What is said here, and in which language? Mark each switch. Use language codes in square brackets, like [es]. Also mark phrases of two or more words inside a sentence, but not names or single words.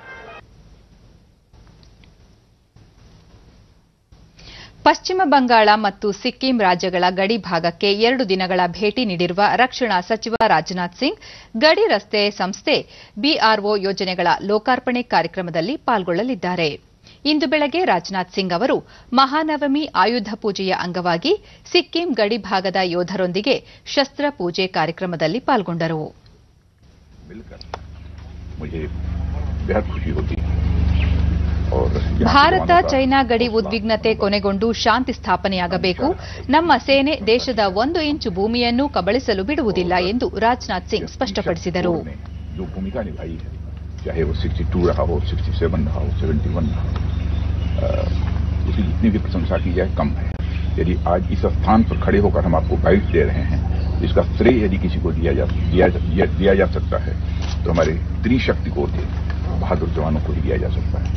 [kn] ಪಶ್ಚಿಮ ಬಂಗಾಳ ಮತ್ತು ಸಿಕ್ಕಿಂ ರಾಜ್ಯಗಳ ಗಡಿ ಭಾಗಕ್ಕೆ 2 ದಿನಗಳ ಭೇಟಿ ನೀಡಿರುವ ರಕ್ಷಣಾ ಸಚಿವ ರಾಜನಾಥ್ ಸಿಂಗ್ ಗಡಿ ರಸ್ತೆ ಸಂಸ್ಥೆ ಬಿಆರ್ಒ ಯೋಜನೆಗಳ ಲೋಕಾರ್ಪಣೆ ಕಾರ್ಯಕ್ರಮದಲ್ಲಿ ಪಾಲ್ಗೊಳ್ಳಲಿದ್ದಾರೆ. ಇಂದು ಬೆಳಗ್ಗೆ ರಾಜನಾಥ್ ಸಿಂಗ್ ಅವರು ಮಹಾನವಮಿ ಆಯುಧ ಪೂಜೆಯ ಅಂಗವಾಗಿ ಸಿಕ್ಕಿಂ ಗಡಿ ಭಾಗದ ಯೋಧರೊಂದಿಗೆ ಶಸ್ತ್ರ ಪೂಜೆ ಕಾರ್ಯಕ್ರಮದಲ್ಲಿ ಪಾಲ್ಗೊಂಡರು. [hi] मुझे बेहद खुशी होती है। और [kn] ಭಾರತ ಚೈನಾ ಗಡಿ ಉದ್ವಿಗ್ನತೆ ಕೊನೆಗೊಂಡು ಶಾಂತಿ ಸ್ಥಾಪನೆಯಾಗಬೇಕು. ನಮ್ಮ ಸೇನೆ ದೇಶದ 1 ಇಂಚು ಭೂಮಿಯನ್ನು ಕಬಳಿಸಲು ಬಿಡುವುದಿಲ್ಲ ಎಂದು ರಾಜನಾಥ್ ಸಿಂಗ್ ಸ್ಪಷ್ಟಪಡಿಸಿದರು. [hi] जो भूमिका निभाई है, चाहे वो 62 रहा हो, 67 रहा हो, 71 रहा हो, उसकी जितनी भी प्रशंसा की जाए कम है। यदि आज इस स्थान पर खड़े होकर हम आपको बाइट दे रहे हैं, इसका श्रेय यदि किसी को दिया जा सकता है तो हमारे त्रिशक्ति कोर के बहादुर जवानों को ही दिया जा सकता है।